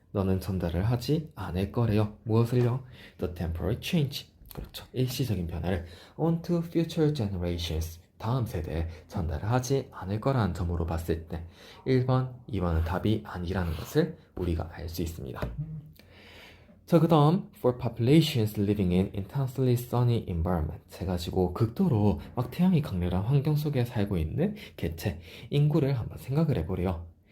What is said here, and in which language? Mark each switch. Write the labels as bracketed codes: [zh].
[ko] 너는 전달을 하지 않을 거래요. 무엇을요? [en] The temporary change. [ko] 그렇죠. 일시적인 변화를 [en] on to future generations. [ko] 다음 세대에 전달을 하지 않을 거라는 점으로 봤을 때 1번, 2번은 답이 아니라는 것을 우리가 알 수 있습니다. 자, 그 다음 [en] for populations living in intensely sunny environment [ko] 해가지고 극도로 막 태양이 강렬한 환경 속에 살고 있는 개체, 인구를 한번 생각을 해보래요.